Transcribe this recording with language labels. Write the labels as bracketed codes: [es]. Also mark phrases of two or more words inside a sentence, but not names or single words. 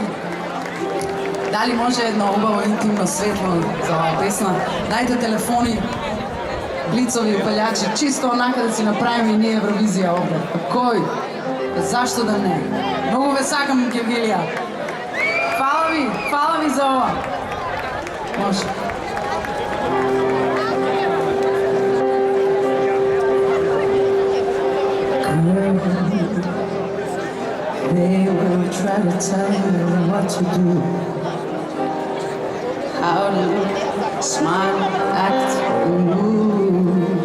[mk] Дали може едно убаво интимно светло за оваа песна? Дајте телефони, лицови упалјачи, чисто онака да си направиме и ние Евровизија овде. Кој? Зашто да не? Многу ве сакам, Гевгелија. Фала ви за ова. Може. [en] They will try to tell you what to do, how to smile, act, and move.